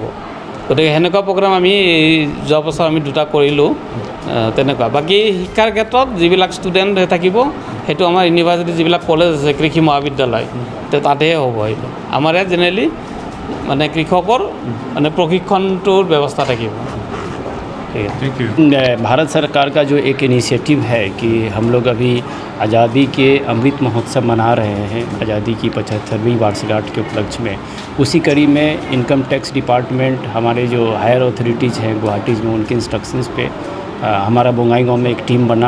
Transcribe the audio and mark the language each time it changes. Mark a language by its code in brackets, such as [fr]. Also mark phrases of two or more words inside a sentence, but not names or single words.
[as] গতিকে সেনেকুৱা প্ৰগ্ৰাম আমি যোৱা বছৰ আমি 2টা কৰিলোঁ তেনেকুৱা। বাকী শিক্ষাৰ ক্ষেত্ৰত যিবিলাক ষ্টুডেণ্ট থাকিব সেইটো আমাৰ ইউনিভাৰ্চিটি যিবিলাক কলেজ আছে কৃষি মহাবিদ্যালয় তাতেহে হ'ব। সেইটো আমাৰ ইয়াত জেনেৰেলি মানে কৃষকৰ মানে प्रशिक्षणটোৰ ব্যৱস্থা থাকিব। [hi] भारत सरकार का जो एक इनिशिएटिव है कि हम लोग अभी आज़ादी के अमृत महोत्सव मना रहे हैं, आज़ादी की 75वीं वर्षगांठ के उपलक्ष्य में, उसी कड़ी में इनकम टैक्स डिपार्टमेंट हमारे जो [en] higher authorities [hi] हैं गुवाहाटी में, उनके इंस्ट्रक्शंस पे हमारा बोंगाईगांव में एक टीम बना।